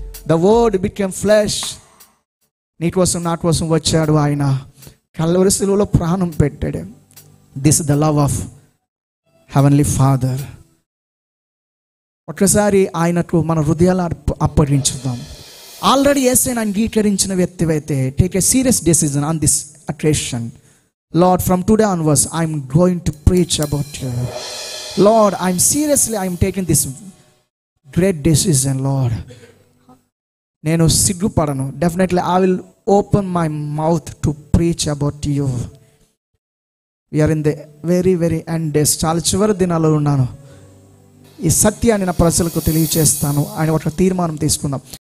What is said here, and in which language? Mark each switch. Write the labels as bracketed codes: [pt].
[en] The word became flesh. [te] నీ కోసం నా కోసం వచ్చాడు ఆయన, కల్వరి శిలువలో ప్రాణం పెట్టాడు. [en] This the love of heavenly father. [te] ఒక్కసారి ఆయనకు మన హృదయాలు అప్పగించుదాం. ఆల్రెడీ యేసుని అంగీకరించిన వ్యక్తివైతే [en] Take a serious decision on this occasion. Lord, from today onwards, I'm going to preach about you. Lord, I'm taking this great decision, Lord. [te] నేను సిగ్గుపడను. [en] Definitely, I will open my mouth to preach about you. We are in the very, very end days. [te] చాలా చివరి దినాల్లో ఉన్నాను. ఈ సత్యాన్ని నా ప్రజలకు తెలియచేస్తాను అని ఒక తీర్మానం తీసుకుందాం.